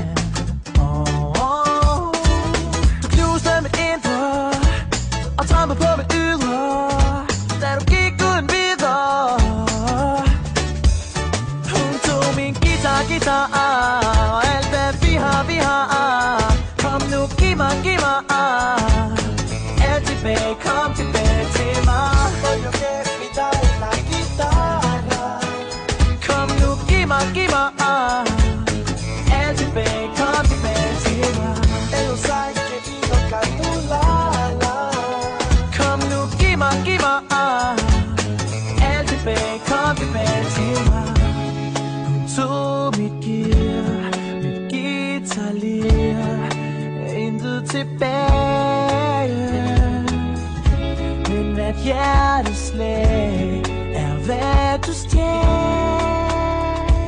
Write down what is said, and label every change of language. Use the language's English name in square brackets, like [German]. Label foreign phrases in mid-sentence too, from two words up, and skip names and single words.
[Danish] Du knuste mit indre og trampede på mit ydre, da du gik uden videre. Hun tog min guitar og alt hvad vi har. Kom nu, giv mig alt tilbage, kom tilbage til mig. [Italian] Voglio che mi dai la chitarra. [Danish] Kom nu, giv mig alt tilbage, kom tilbage til mig. [Italian] E lo sai che vivo cantulala. [Danish] Kom nu, giv mig alt tilbage, kom tilbage til mig. Hun tog mit gear, mit guitarlir, intet tilbage, men hvert hjerteslag er hvad du stjal.